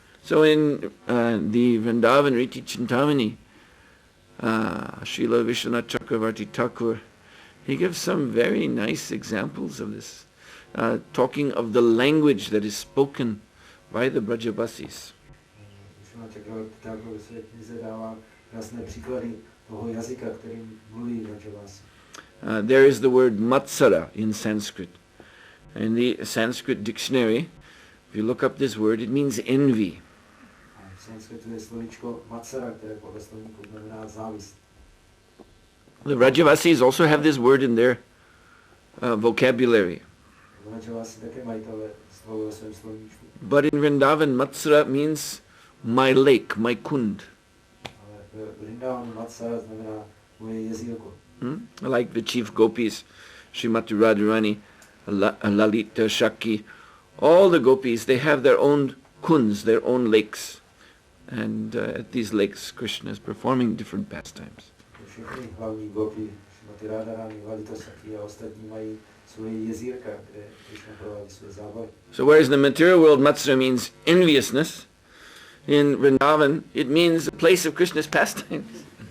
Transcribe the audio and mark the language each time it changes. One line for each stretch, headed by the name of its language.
English: So in the Vrindavan Riti Chintamani, Srila Vishwanath Chakravarti Thakur, he gives some very nice examples of this, talking of the language that is spoken by the Vraja vasis.
Czech: Vishwanath Chakravarti Thakur ve své knize dává krásné příklady toho jazyka, kterým mluví Vraja vasi.
English: There is the word matsara in Sanskrit. In the Sanskrit dictionary, if you look up this word, it means envy.
Czech: V Sanskritu je slovíčko matsara, které podle slovníku znamená závist.
English: The Vraja vasis also have this word in their vocabulary.
Czech: Vraja vasi také mají tohle slovo ve svém slovníčku.
English: But in Vrindavan, matsara means my lake, my kund.
Czech: Ale v Vrindavanu matsara znamená moje jezírko.
English: Like the chief gopis, Srimati Radharani, Lalita, Shaki, all the gopis, they have their own kunds, their own lakes. And at these lakes, Krishna is performing different pastimes.
Czech: Všechny hlavní gopi, Srimati Radharani, Lalita, Shaki a ostatní mají svoje jezírka, kde Krishna provádí své zábavy.
English: So whereas in the material world, Matsura means enviousness, in Vrindavan, it means a place of Krishna's pastimes.